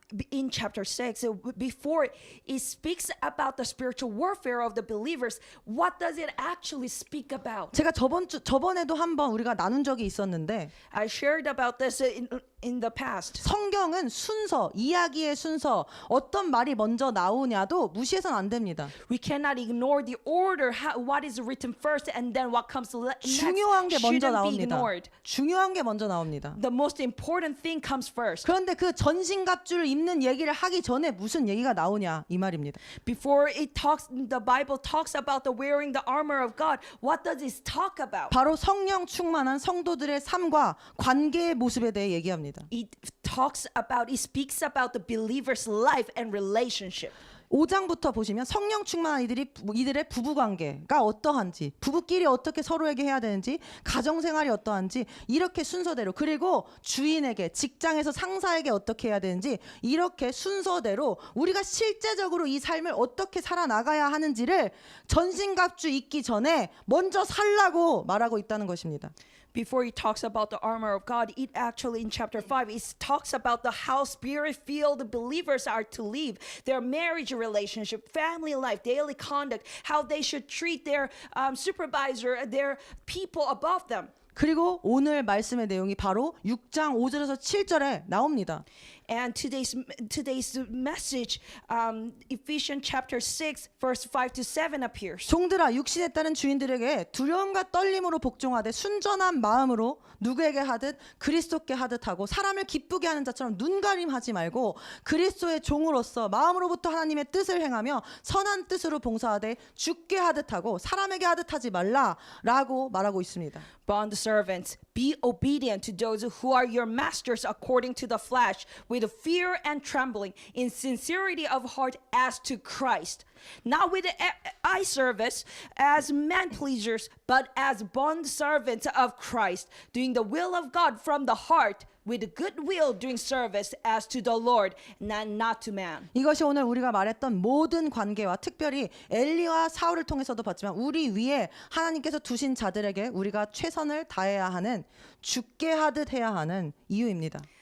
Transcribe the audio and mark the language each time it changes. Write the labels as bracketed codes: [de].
[en] in chapter 6, before it speaks about the spiritual warfare of the believers, what does it actually speak about? [ko] 제가 저번에도 한번 우리가 나눈 적이 있었는데 [en] I shared about this in the past. [ko] 성경은 순서, 이야기의 순서, 어떤 말이 먼저 나오냐도 무시해서는 안 됩니다. [en] We cannot ignore the order, what is written first and then what comes next. [ko] 중요한 게 먼저 [en] Shouldn't be [ko] 나옵니다. [en] ignored. [ko] 중요한 게 먼저 나옵니다. [en] The most important thing comes first. [ko] 그런데 그 전신갑주를 입는 얘기를 하기 전에 무슨 얘기가 나오냐 이 말입니다. [en] Before the Bible talks about the wearing the armor of God, what does it talk about? [ko] 바로 성령 충만한 성도들의 삶과 관계의 모습에 대해 얘기합니다. [en] It speaks about the believer's life and relationship. [ko] 5장부터 보시면 성령 충만한 이들의 부부 관계가 어떠한지, 부부끼리 어떻게 서로에게 해야 되는지, 가정 생활이 어떠한지 이렇게 순서대로, 그리고 주인에게, 직장에서 상사에게 어떻게 해야 되는지 이렇게 순서대로 우리가 실제적으로 이 삶을 어떻게 살아나가야 하는지를 전신갑주 입기 전에 먼저 살라고 말하고 있다는 것입니다. [en] Before he talks about the armor of God, it actually in chapter 5, it talks about how spirit-filled believers are to live, their marriage relationship, family life, daily conduct, how they should treat their supervisor, their people above them. [ko] 그리고 오늘 말씀의 내용이 바로 6장 5절에서 7절에 나옵니다. [en] And today's message, Ephesians chapter 6, verse 5 to 7 appears. [ko] 종들아 육신에 따른 주인들에게 두려움과 떨림으로 복종하되 순전한 마음으로 누구에게 하듯 그리스도께 하듯 하고 사람을 기쁘게 하는 자처럼 눈가림하지 말고 그리스도의 종으로서 마음으로부터 하나님의 뜻을 행하며 선한 뜻으로 봉사하되 죽게 하듯 하고 사람에게 하듯 하지 말라라고 말하고 있습니다. [en] Bond servants, be obedient to those who are your masters according to the flesh, with fear and trembling, in sincerity of heart as to Christ. Not with eye service as man pleasers, but as bond servants of Christ, doing the will of God from the heart, with goodwill doing service as to the Lord, not to man. [ko] 이것이 오늘 우리가 말했던 모든 관계와 특별히 엘리와 사울을 통해서도 봤지만 우리 위에 하나님께서 두신 자들에게 우리가 최선을 다해야 하는, 죽게 하듯 해야 하는 이유입니다.